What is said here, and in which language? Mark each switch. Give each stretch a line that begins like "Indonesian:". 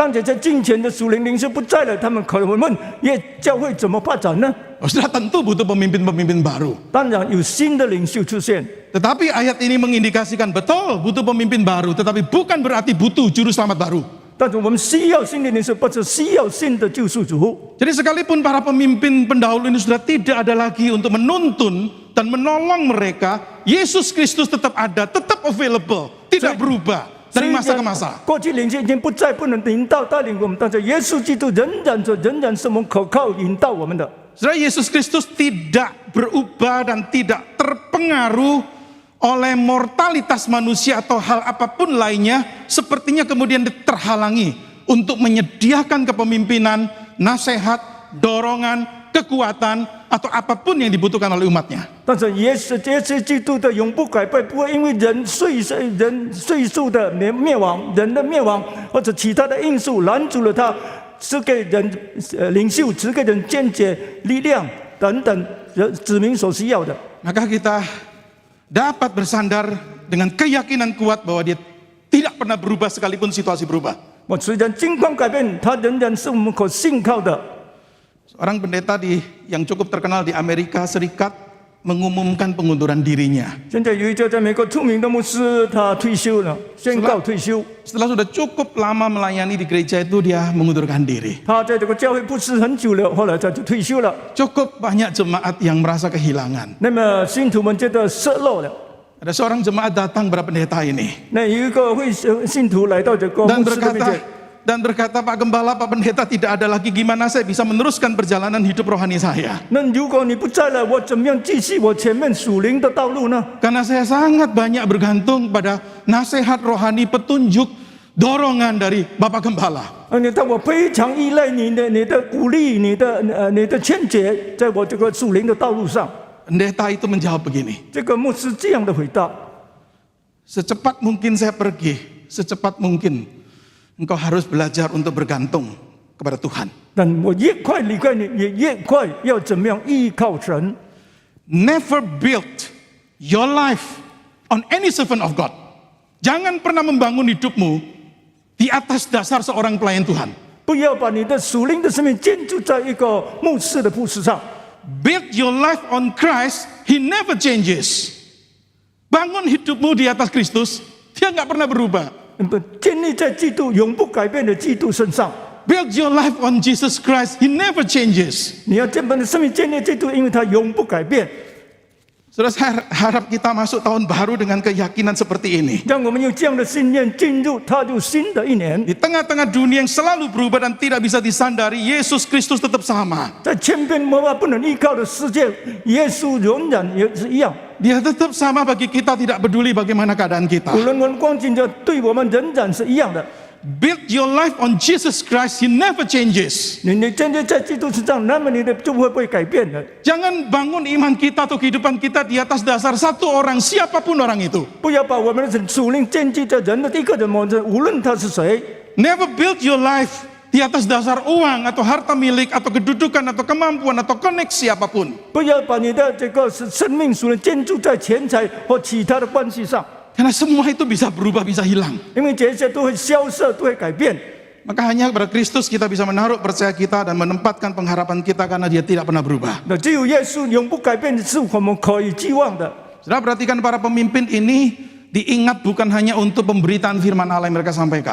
Chinese: 当这些金钱的属灵领袖不在了，他们可能会问：教会怎么发展呢？
Indonesian: Oh, sudah tentu butuh pemimpin-pemimpin baru.
Chinese: 当然有新的领袖出现。
Indonesian: Tetapi ayat ini mengindikasikan betul butuh pemimpin baru, tetapi bukan berarti butuh juru selamat baru.
Chinese: 但是我们需要新的领袖，不是需要新的救赎主。
Indonesian: Jadi sekalipun para pemimpin pendahulu ini sudah tidak ada lagi untuk menuntun dan menolong mereka, Yesus Kristus tetap ada, tetap available, tidak berubah dari masa ke masa.
Chinese: 过去领袖已经不再不能引导带领我们，但是耶稣基督仍然是我们可靠引导我们的。
Indonesian: Saudara, Yesus Kristus tidak berubah dan tidak terpengaruh oleh mortalitas manusia atau hal apapun lainnya, sepertinya kemudian terhalangi untuk menyediakan kepemimpinan, nasihat, dorongan, kekuatan, atau apapun yang dibutuhkan oleh umatnya.
Chinese: 但是耶稣基督的永不改变，不会因为人岁数的灭亡，人的灭亡或者其他的因素拦阻了他。赐给人领袖，赐给人见解、力量等等，指明所需要的。
Indonesian: Maka kita dapat bersandar dengan keyakinan kuat bahwa dia tidak pernah berubah sekalipun situasi berubah.
Chinese: 虽然境况改变，他仍然是我们可信靠的。
Indonesian: Seorang pendeta yang cukup terkenal di Amerika Serikat mengumumkan pengunduran dirinya.
Chinese: 现在有一个在美国出名的牧师，他退休了，宣告退休。
Indonesian: Setelah sudah cukup lama melayani di gereja itu, dia mengundurkan diri.
Chinese: 他在这个教会服侍很久了，后来他就退休了。
Indonesian: Cukup banyak jemaat yang merasa kehilangan.
Chinese: 那么信徒们觉得失落了。
Indonesian: Ada seorang jemaat datang kepada pendeta ini
Chinese: 那有一个信徒来到这个
Indonesian: dan
Chinese: 牧师的面
Indonesian: berkata,
Chinese: 前，
Indonesian: dan berkata, Pak Gembala, Pak Pendeta, tidak ada lagi, gimana saya bisa meneruskan perjalanan hidup rohani saya?
Chinese: 那如果你不在了，我怎么样继续我前面属灵的道路呢？
Indonesian: Karena saya sangat banyak bergantung pada nasihat rohani, petunjuk, dorongan dari Bapak Gembala.
Chinese: 但我非常依赖你的鼓励，你的劝解，在我这个属灵的道路上。
Indonesian: Pendeta itu menjawab begini,
Chinese: 这个牧师这样的回答：
Indonesian: secepat mungkin saya pergi, secepat mungkin engkau harus belajar untuk bergantung kepada Tuhan.
Chinese: 但我越快离开你，也越快要怎么样依靠神。
English: Never build your life on any servant of God.
Indonesian: Jangan pernah membangun hidupmu di atas dasar seorang pelayan Tuhan.
Chinese: 不要把你的属灵的生命建筑在一个牧师的服饰上。
English: Build your life on Christ, He never changes.
Indonesian: Bangun hidupmu di atas Kristus, Dia nggak pernah berubah.
Chinese: 建立在基督永不改变的基督身上。
English: Build your life on Jesus Christ, He never changes.
Chinese: 你要把你的生命建立基督，因为他永不改变。
Indonesian: Saudara, saya harap kita masuk tahun baru dengan keyakinan seperti ini.
Chinese: 让我们有这样的信念进入踏入新的一年。
Indonesian: Di tengah-tengah dunia yang selalu berubah dan tidak bisa disandari, Yesus Kristus tetap sama.
Chinese: 在千变万化不能依靠的世界，耶稣仍然也是一样。
Indonesian: Dia tetap sama bagi kita, tidak peduli bagaimana keadaan kita.
Chinese: 无论我们光景着，对我们仍然是一样的。
English: Build your life on Jesus Christ, He never changes.
Chinese: 你建立在基督身上，那么你的就会不会改变的。
Indonesian: Jangan bangun iman kita atau kehidupan kita di atas dasar satu orang, siapapun orang itu.
Chinese: 不要把我们的属灵建立在人的一个人某人，无论他是谁。
English: Never build your life
Indonesian: di atas dasar uang atau harta milik atau kedudukan atau kemampuan atau koneksi apapun.
Chinese: 不要把你的这个生命属灵建筑在钱财或其他的关系上，
Indonesian: Karena semua itu bisa berubah, bisa hilang.
Chinese: 因为这些都会消失，都会改变。
Indonesian: Maka hanya kepada Kristus kita bisa menaruh percaya kita dan menempatkan pengharapan kita karena Dia tidak pernah berubah.
Chinese: 那只有耶稣永不改变的是我们可以寄望的。
Indonesian: Saudara, perhatikan para pemimpin ini diingat bukan hanya untuk pemberitaan firman Allah yang mereka sampaikan,